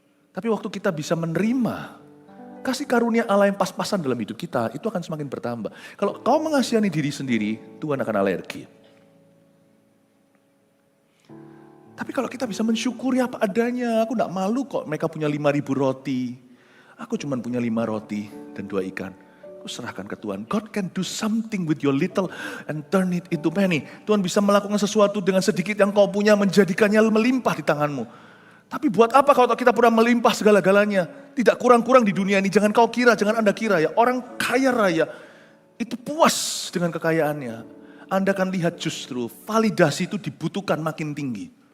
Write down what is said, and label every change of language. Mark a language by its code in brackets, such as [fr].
[id] Tapi waktu kita bisa menerima kasih karunia Allah yang pas-pasan dalam hidup kita, itu akan semakin bertambah. Kalau kau mengasihani diri sendiri, Tuhan akan alergi. Tapi kalau kita bisa mensyukuri apa adanya, aku gak malu kok mereka punya 5.000 roti. Aku cuma punya 5 roti dan 2 ikan. Aku serahkan ke Tuhan. [en] God can do something with your little and turn it into many. [id] Tuhan bisa melakukan sesuatu dengan sedikit yang kau punya, menjadikannya melimpah di tanganmu. Tapi buat apa kalau kita pernah melimpah segala-galanya? Tidak kurang-kurang di dunia ini. Jangan kau kira, jangan Anda kira ya. Orang kaya raya itu puas dengan kekayaannya. Anda akan lihat justru validasi itu dibutuhkan makin tinggi.